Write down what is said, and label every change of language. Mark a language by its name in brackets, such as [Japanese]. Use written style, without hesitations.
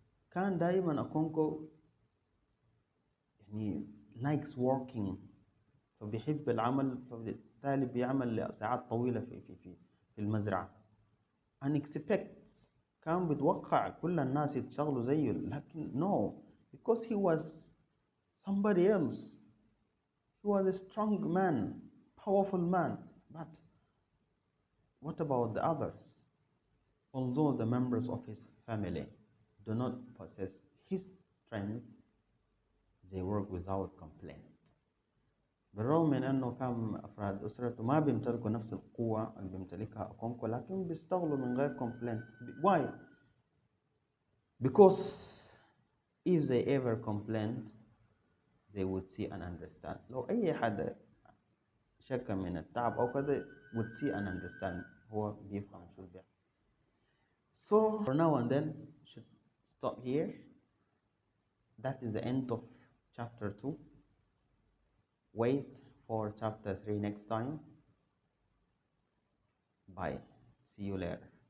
[Arabic] كان دائما أكونكو يعني [English] likes working, [Arabic] فبيحب العمل, فبالتالي بيعمل لساعات طويلة في المزرعة. [English] and expects, [Arabic] كان بيتوقع كل الناس يتشغلوا زيه, لكن [English] no, because he was somebody else. He was a strong man, powerful man. But what about the others? Although the members of his family do not possess his strength, they work without complaint. [Arabic] بالرغم من أنه كان أفراد أسرته ما بيمتلكوا نفس القوة اللي بيمتلكها أكونكو, لكن بيشتغلوا من غير complaint. [English] Why? Because if they ever complained, they would see and understand. [Arabic] لو أي حد شكى من التعب أو كذا, [English] would see and understand. [Arabic] هو بيفهم شو بيعمل. [English] So for now and then, should stop here. That is the end of chapter 2. Wait for chapter 3 next time. Bye. See you later.